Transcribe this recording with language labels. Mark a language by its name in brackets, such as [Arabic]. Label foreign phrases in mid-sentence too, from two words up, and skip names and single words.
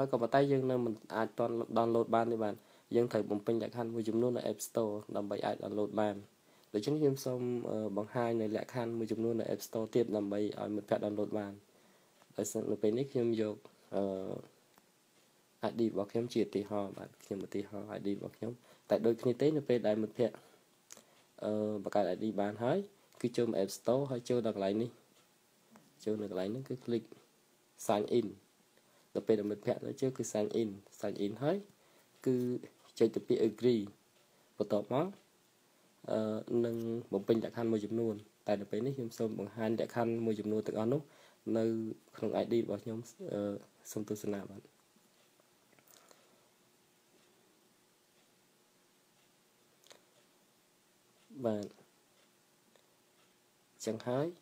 [Khmer] ក៏ប៉ុន្តែយើងនៅមិនអាចត download បានទេបាទយើងត្រូវបំពេញលក្ខខណ្ឌមួយចំនួននៅ App Store ដើម្បីអាច download បានដូច្នេះខ្ញុំសូមបង្ហាញនៅលក្ខខណ្ឌមួយចំនួននៅ App Store ទៀតដើម្បីឲ្យមិត្តភក្តិ download បានដោយសារនៅពេលនេះខ្ញុំយក ID របស់ខ្ញុំជាឧទាហរណ៍បាទខ្ញុំឧទាហរណ៍ ID របស់ខ្ញុំតែដូចគ្នាទេនៅពេលដែលមិត្តភក្តិបង្កើត ID បានហើយគឺចូលមក App Store ហើយចូលដល់កន្លែងនេះចូលនៅកន្លែងហ្នឹងគឺ [English] click sign in [Khmer] ដល់ពេលដែលមិត្តភក្តិទៅជឿគឺ [English] sign in [Khmer] ហើយគឺចុចទៅពាក្យ agree បន្ទាប់មក នឹងបំពេញលក្ខខណ្ឌមួយចំនួនតែដល់ពេលនេះខ្ញុំសូមបង្ហាញលក្ខខណ្ឌមួយចំនួនទាំងអស់នោះនៅក្នុង ID របស់ខ្ញុំសូមទស្សនាបាទចឹងហើយ